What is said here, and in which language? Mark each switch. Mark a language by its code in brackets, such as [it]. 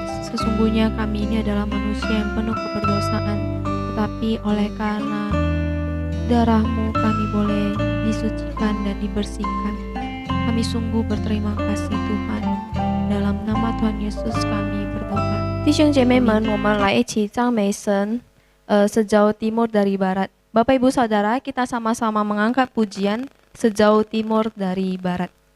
[id] Sesungguhnya kami ini adalah manusia yang penuh keberdosaan, tetapi oleh karena darah-Mu kami boleh disucikan dan dibersihkan. Kami sungguh berterima kasih Tuhan. Dalam nama Tuhan Yesus kami berdoa. [zh] 弟兄姐妹们，我们来一起赞美神。 [id] Sejauh timur dari barat. Bapak Ibu Saudara, kita sama-sama mengangkat pujian sejauh timur dari barat.